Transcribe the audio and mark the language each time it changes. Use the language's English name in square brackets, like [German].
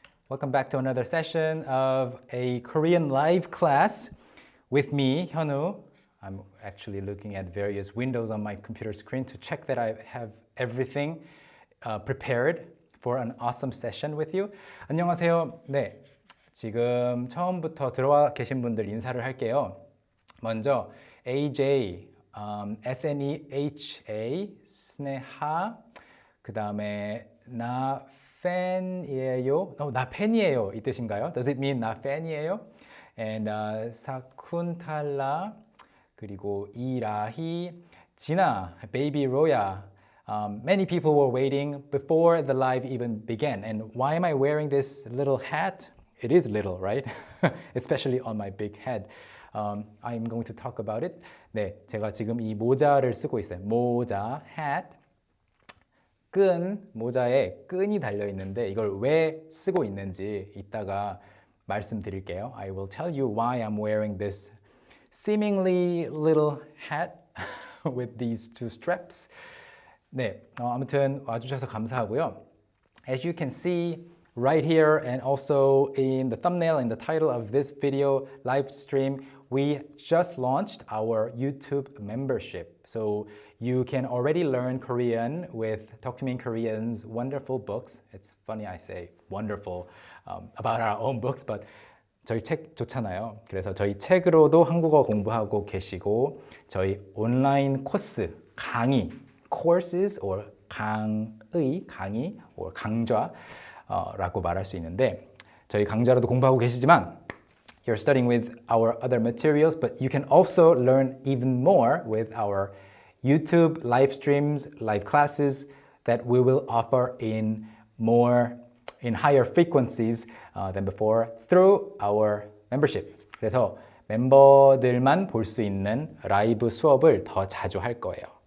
[English] Welcome back to another session of a Korean live class with me, Hyunwoo. I'm actually looking at various windows on my computer screen to check that I have everything prepared for an awesome session with you. [Korean] 안녕하세요. 네, 지금 처음부터 들어와 계신 분들 인사를 할게요. 먼저 AJ, SNEHA, 스네하, 그 다음에 나 팬이에요. 나 팬이에요 이 뜻인가요? [English] Does it mean [Korean] 나 팬이에요? And 사쿤탈라, 그리고 이라희, 진아, 베이비 로야. [English] Many people were waiting before the live even began. And why am I wearing this little hat? It is little, right? Especially on my big head. I'm going to talk about it. [Korean] 네, 제가 지금 이 모자를 쓰고 있어요. 모자, hat. 끈, 모자에 끈이 달려 있는데 이걸 왜 쓰고 있는지 이따가 말씀드릴게요. [English] I will tell you why I'm wearing this seemingly little hat with these two straps. [Korean] 네, 아무튼 와주셔서 감사하고요. [English] As you can see right here and also in the thumbnail and the title of this video live stream, we just launched our YouTube membership. So you can already learn Korean with Talking Korean's wonderful books. It's funny I say wonderful about our own books, but [Korean] 저희 책 좋잖아요. 그래서 저희 책으로도 한국어 공부하고 계시고 저희 온라인 코스, 강의, [English] courses or [Korean] 강의, 강의 or 강좌라고 말할 수 있는데 저희 강좌로도 공부하고 계시지만 [English] you're studying with our other materials, but you can also learn even more with our YouTube live streams, live classes that we will offer in higher frequencies than before through our membership. [Korean] 그래서 멤버들만 볼 수 있는 라이브 수업을 더 자주 할 거예요.